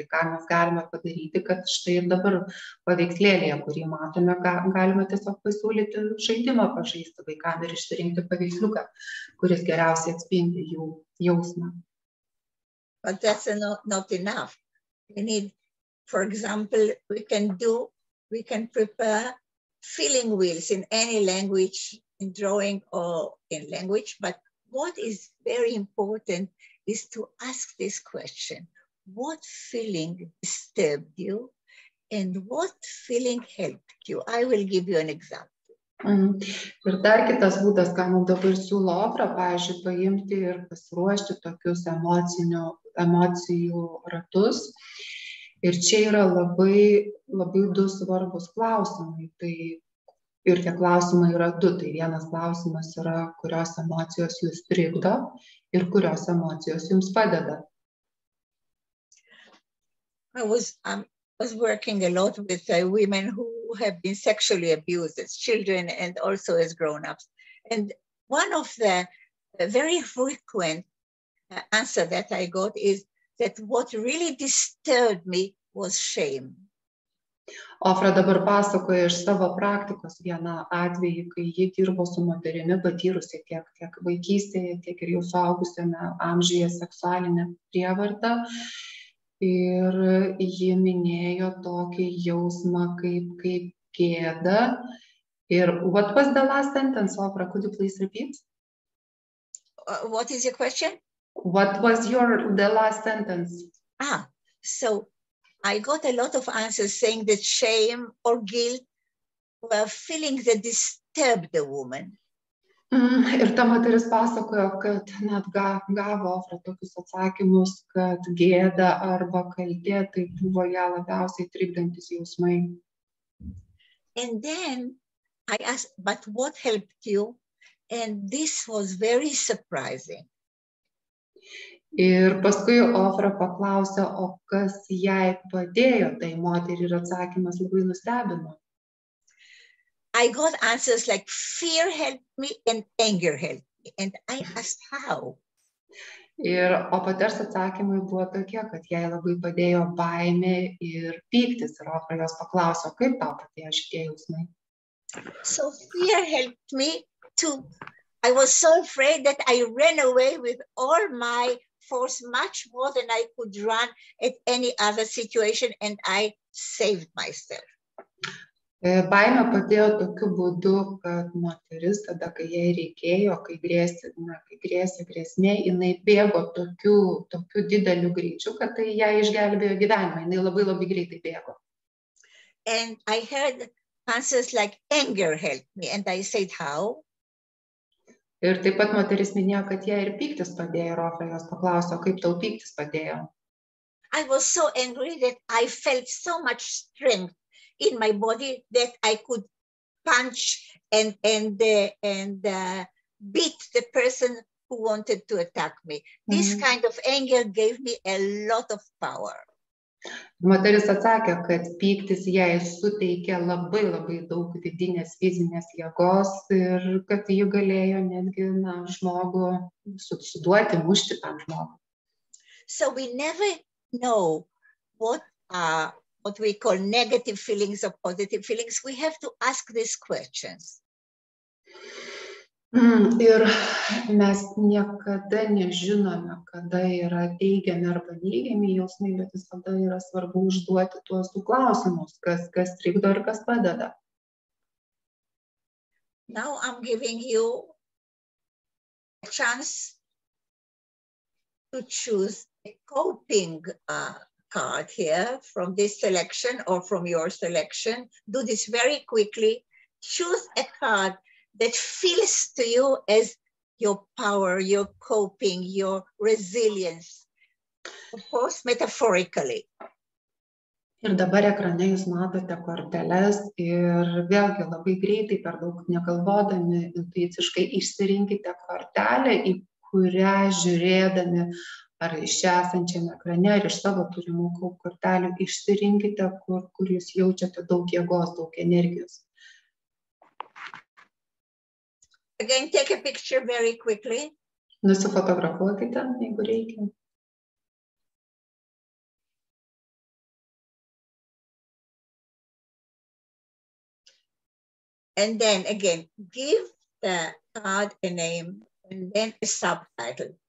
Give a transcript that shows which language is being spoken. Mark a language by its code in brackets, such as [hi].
[lt] Tai ką mes galime padaryti, kad štai ir dabar paveikslėlėje, kurį matome, galime tiesiog pasiūlyti žaidimą pažaisti vaikams ir išsirinkti paveiksliuką, kuris geriausiai atspindi jų jausmą. [en] But that's not enough. We need, for example, we can prepare feeling wheels in any language, in drawing or in language, but what is very important is to ask this question: what feeling disturbed you and what feeling helped you? I will give you an example. [lt] Ir dar kitas būdas, ką mums dabar siūlo Ofra, pavyzdžiui, paimti ir pasiruošti tokius emocijų ratus. Ir čia yra labai du svarbus klausimai. Ir tie klausimai yra du. Tai vienas klausimas yra, kurios emocijos jūs trikdo ir kurios emocijos jums padeda. [en] I was working a lot with women who have been sexually abused as children and also as grown-ups. And one of the very frequent answer that I got is that what really disturbed me was shame. [lt] Ofra dabar pasakoja iš savo praktikos vieną atvejį, kai ji dirbo su moterimi patyrusi tiek vaikystėje, tiek ir jau suaugusiame amžiuje seksualinę prievartą. Ir ji minėjo tokį jausmą kaip gėda. [en] Ir what was the last sentence, Ofra? Could you please repeat? What is your question? What was the last sentence? So I got a lot of answers saying that shame or guilt were feelings that disturbed the woman. [lt] Ir ta moteris pasakojo, kad net gavo Ofra tokius atsakymus, kad gėda arba kaltė tai buvo ją labiausiai trikdantis jausmai. [en] And then I asked, but what helped you? And this was very surprising. [lt] Ir paskui Ofra paklausė, o kas jai padėjo tai moteriai, ir atsakymas labai nustebino. [en] I got answers like fear helped me and anger helped me. And I asked how. [lt] O paters atsakymai buvo tokie, kad jai labai padėjo baimė ir pyktis. Ir Ofra jos paklausė, kaip tau padėjo šitie jausmai. [en] So fear helped me too. I was so afraid that I ran away with all my force, much more than I could run at any other situation, and I saved myself. [lt] Baimė padėjo tokiu būdu, kad moteris tada, kai jai reikėjo, kai grėsė grėsmė, jinai bėgo tokiu dideliu greičiu, kad tai ją išgelbėjo gyvenimą. Jinai labai greitai bėgo. [en] And I heard answers like anger helped me, and I said how? [lt] Ir taip pat moteris minėjo, kad jai ir pyktis padėjo, ir Ofra jos paklausė, kaip tau pyktis padėjo. [en] I was so angry that I felt so much strength in my body that I could punch and beat the person who wanted to attack me. This kind of anger gave me a lot of power. [lt] Moteris atsakė, kad pyktis jai suteikė labai daug vidinės fizinės jėgos ir kad ji galėjo netgi žmogų suduoti, mušti tam žmogų. [en] So we never know what are what we call negative feelings or positive feelings, we have to ask these questions. [lt] Ir mes niekada nežinome, kada yra teigiami arba neigiami jausmai, bet visada yra svarbu užduoti tuos du klausimus, kas trikdo ir kas padeda. [en] Now I'm giving you a chance to choose a coping card here from this selection or from your selection. Do this very quickly. Choose a card that feels to you as your power, your coping, your resilience, of course, metaphorically. [lt] Ir dabar ekrane jūs matote korteles ir vėlgi labai greitai, per daug negalvodami, intuiciškai išsirinkite kortelę, į kurią žiūrėdami ar iš čia esančiame ekrane, ar iš savo turimų kortelių išsirinkite, kur jūs jaučiate daug jėgos, daug energijos. [en] Again, take a picture very quickly. [lt] Nusifotografuokite, jeigu reikia. [en] And then again, give the card a name and then a subtitle.